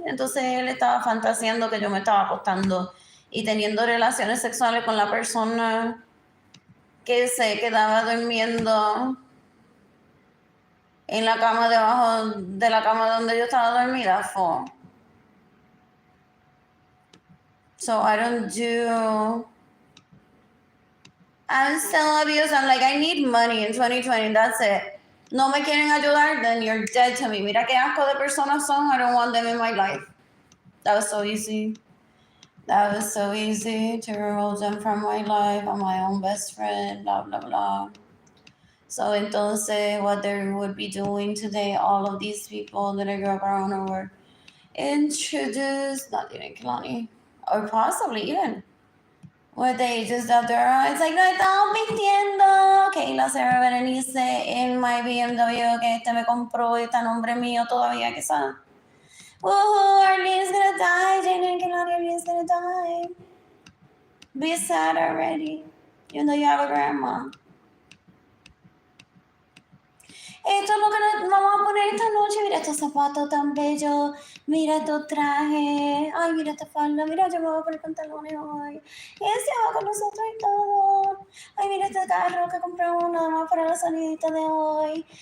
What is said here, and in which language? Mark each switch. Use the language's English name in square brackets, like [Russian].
[Spanish] Entonces él estaba fantaseando que yo me estaba acostando y teniendo relaciones sexuales con la persona que se quedaba durmiendo en la cama debajo de la cama donde yo estaba dormida. [English] So I don't do... I'm still abused. I'm like, I need money in 2020. That's it. [Spanish] No me quieren ayudar, [English] then you're dead to me. [Spanish] Mira qué asco de personas son. [English] I don't want them in my life. That was so easy. That was so easy to remove them from my life. I'm my own best friend, blah, blah, blah. So entonces, what they would be doing today, all of these people that I grew up around were introduced, not even Keilany, or possibly even With the ages that there are, it's like, [Spanish] no estamos mintiendo. Kayla Sarah Berenice [English] in my BMW [Spanish] que este me compró y está a nombre mío todavía, quizá. [English] Woohoo, Arlene's gonna die. Jayden and Keilany, Arlene's gonna die. Be sad already, even though you have a grandma. [Spanish] Esto es lo que vamos a poner esta noche. Mira estos zapatos tan bellos. Mira estos trajes. Ay, mira esta falda. Mira, yo me voy a poner pantalones hoy. Y ese va con nosotros y todo. Ay, mira este carro que compramos nada más para la salidita de hoy.